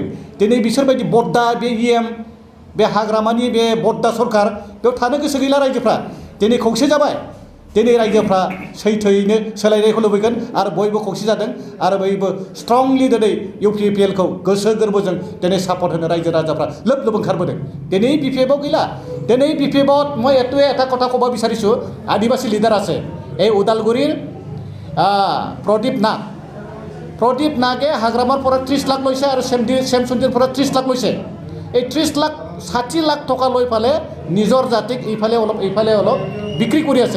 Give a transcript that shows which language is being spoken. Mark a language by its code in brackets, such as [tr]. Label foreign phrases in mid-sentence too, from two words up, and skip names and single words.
[brx] दिनै बिसोरबायदि बद्दा बे EM, बे हाग्रामानि बे बद्दा सरकार, बेयाव थानो गोसो गैला रायजोफ्रा। दिनै खौसे जाबाय। दिनै रायजोफ्रा सैथोयैनो सोलायनायखौ लुबैगोन आरो बयबो खौसे जादों आरो बयबो स्ट्रंलि दिनै UPPLखौ गोसो गोरबोजों दिनै सापर्ट होनो रायजो राजाफ्रा लोब लोब ओंखारबोदों। दिनै BPFआव गैला। [as] दिनै BPFত মই এটা কথা ক'ব বিচাৰিছোঁ, আদিবাসী লিডাৰ আছে এই ওদালগুৰিৰ প্ৰদীপ নাগে হাগ্ৰামাৰ পৰা 30 লাখ লৈছে আৰু শ্যামসুন্দৰৰ পৰা 30 লাখ লৈছে। এই 30 লাখ 60 লাখ টকা লৈ পালে নিজৰ জাতিক এইফালে অলপ বিক্ৰী কৰি আছে।